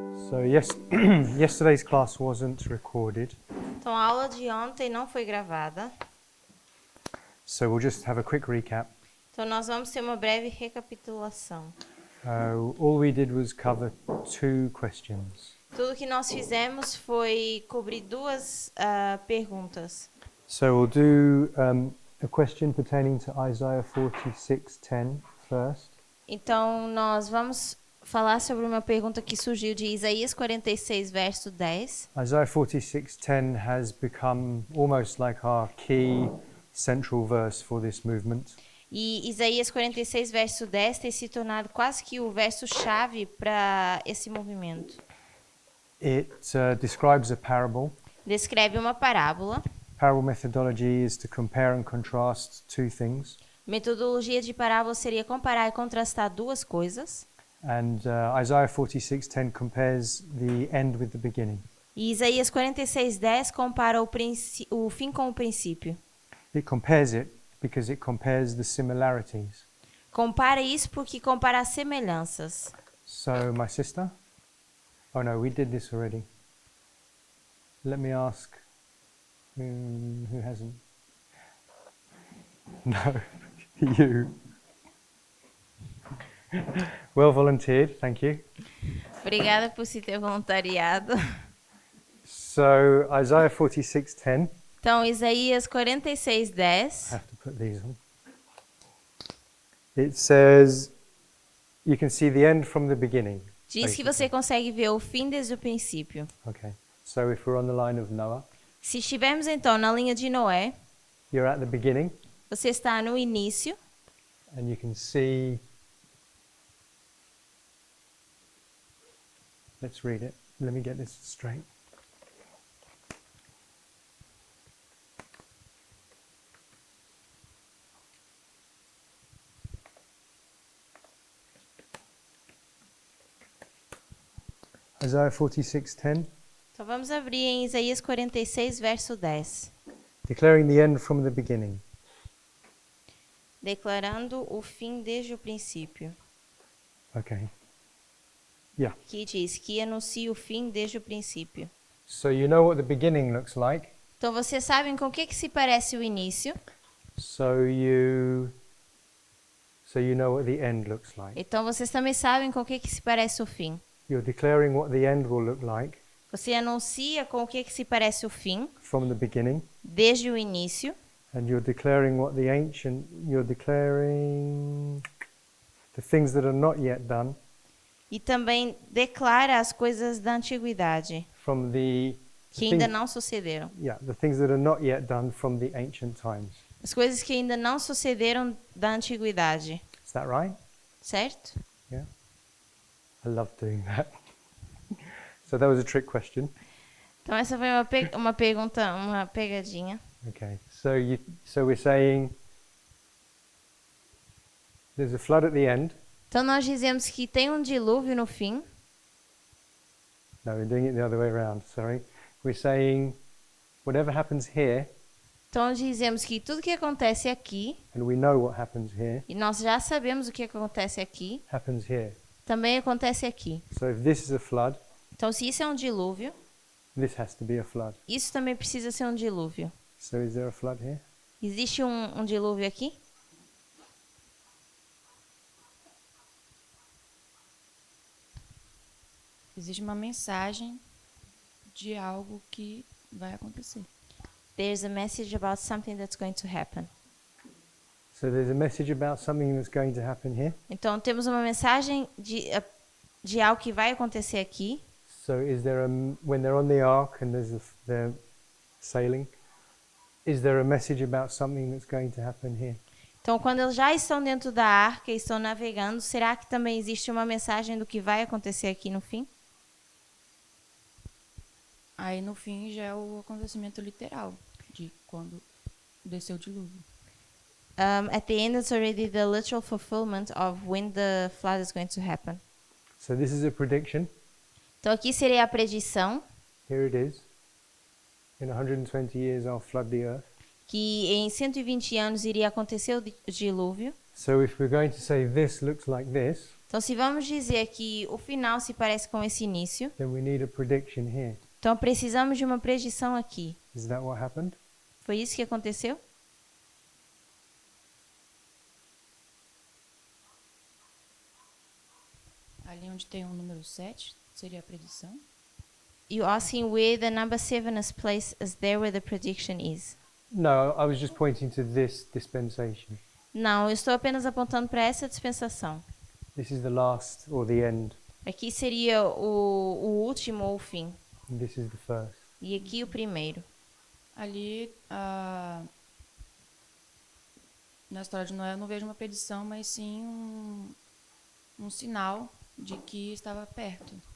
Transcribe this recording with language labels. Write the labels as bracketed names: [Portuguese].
[English] So yesterday's class wasn't recorded, [Portuguese] Então, a aula de ontem não foi gravada. [English] so we'll just have a quick recap. [Portuguese] Então, nós vamos ter uma breve recapitulação. [English] All we did was cover 2 questions. [Portuguese] Tudo que nós fizemos foi cobrir duas perguntas. [English] So we'll do a question pertaining to Isaiah 46:10 first, [Portuguese] Então, nós vamos falar sobre uma pergunta que surgiu de Isaías 46, verso 10. [English] Isaiah 46:10 has become almost like our key central verse for this movement. [Portuguese] E Isaías 46, verso 10 tem se tornado quase que o verso-chave para esse movimento. [English] It describes a parable. [Portuguese] Descreve uma parábola. [English] Parable methodology is to compare and contrast 2 things. [Portuguese] Metodologia de parábola seria comparar e contrastar duas coisas. [English] And Isaiah 46:10 compares the end with the beginning. [Portuguese] E Isaías 46, 10 compara o fim com o princípio. [English] It compares it because it compares the similarities. [Portuguese] Compara isso porque compara as semelhanças. [English] So, my sister? Oh no, we did this already. Let me ask who hasn't? No, you. Well volunteered, thank you. [Portuguese] Obrigada por se ter voluntariado. [English] So, Isaiah 46:10. [Portuguese] Então, Isaías 46, 10. [English] I have to put these on. It says, you can see the end from the beginning. [Portuguese] Diz que você consegue ver o fim desde o princípio. [English] Okay. So if we're on the line of Noah, [Portuguese] Se estivermos, então, na linha de Noé, [English] you're at the beginning [Portuguese] você está no início [English] and you can see. Let's read it. Let me get this straight. Isaiah 46:10, [Portuguese] Então vamos abrir em Isaías 46, verso 10. [English] declaring the end from the beginning. [Portuguese] Declarando o fim desde o princípio. [English] Okay. Yeah. [Portuguese] Que diz que anuncia o fim desde o princípio. [English] So you know what the beginning looks like. [Portuguese] Então vocês sabem com o que se parece o início. [English] So you know what the end looks like. [Portuguese] Então vocês também sabem com o que se parece o fim. [English] You're declaring what the end will look like [Portuguese] Você anuncia com o que se parece o fim [English] from the beginning. [Portuguese] desde o início. [English] And you're declaring you're declaring the things that are not yet done [Portuguese] E também declara as coisas da antiguidade [English] from the [Portuguese] que [English] things- [Portuguese] ainda não sucederam. [English] the things that are not yet done from the ancient times. [Portuguese] As coisas que ainda não sucederam da antiguidade. [English] Is that right? [Portuguese] Certo? [English] Yeah. I love doing that. So that was a trick question. [Portuguese] Então essa foi uma pergunta, uma pegadinha. [English] Okay. So we're saying there's a flood at the end. [Portuguese] Então nós dizemos que tem um dilúvio no fim. [English] No, we're doing it the other way around. Sorry. We're saying whatever happens here, [Portuguese] Então dizemos que tudo que acontece aqui, [English] and we know what happens here, [Portuguese] e nós já sabemos o que acontece aqui, [English] happens here. [Portuguese] também acontece aqui. [English] So if this is a flood, [Portuguese] Então se isso é um dilúvio, [English] this has to be a flood. [Portuguese] isso também precisa ser um dilúvio. [English] So is there a flood here? [Portuguese] Existe um dilúvio aqui? Existe uma mensagem de algo que vai acontecer. [English] There's a message about something that's going to happen. So there's a message about something that's going to happen here. [Portuguese] Então temos uma mensagem de algo que vai acontecer aqui. [English] So is there when they're on the ark and they're sailing, is there a message about something that's going to happen here? [Portuguese] Então quando eles já estão dentro da arca e estão navegando, será que também existe uma mensagem do que vai acontecer aqui no fim? Aí no fim já é o acontecimento literal de quando desceu o dilúvio. [English] At the end, it's already the literal fulfillment of when the flood is going to happen. So this is a prediction. [Portuguese] Então aqui seria a predição [English] Here it is. In 120 years I'll flood the earth. [Portuguese] que em 120 anos iria acontecer o dilúvio. [English] So if we're going to say this looks like this, [Portuguese] Então, se vamos dizer que o final se parece com esse início, [English] then we need a prediction here. [Portuguese] então precisamos de uma predição aqui. [English] Is that what happened? [Portuguese] Foi isso que aconteceu? Ali onde tem o número 7, seria a predição. [English] You asking where the number 7 is placed as there where the prediction is. No, I was just pointing to this dispensation. [Portuguese] Não, eu estou apenas apontando para essa dispensação. [English] This is the last or the end, [Portuguese] Aqui seria o último ou o fim. [English] and this is the first. [Portuguese] E aqui o primeiro. Ali, na história de Noé, eu não vejo uma predição, mas sim um sinal de que estava perto.